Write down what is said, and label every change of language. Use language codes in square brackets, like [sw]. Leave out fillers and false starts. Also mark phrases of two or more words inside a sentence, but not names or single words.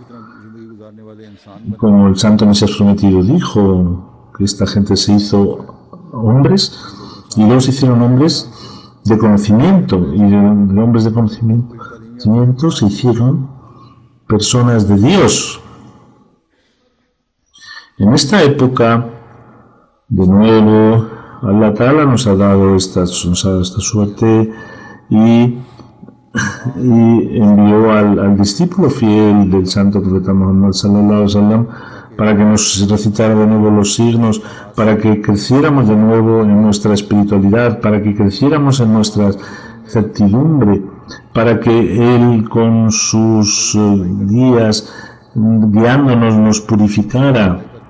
[es] como el santo Mesías prometido dijo, que esta gente se hizo hombres, y luego se hicieron hombres de conocimiento, y de hombres de conocimiento se hicieron personas de Dios. En esta época, de nuevo, [ar] الله تعالى [es] nos ha dado esta suerte, y envió al discípulo fiel del santo profeta Muhammad [ar] صلى الله عليه وسلم [es] para que nos recitara de nuevo los signos, para que creciéramos de nuevo en nuestra espiritualidad, para que creciéramos en nuestra certidumbre, para que Él con sus guías, guiándonos, nos purificara.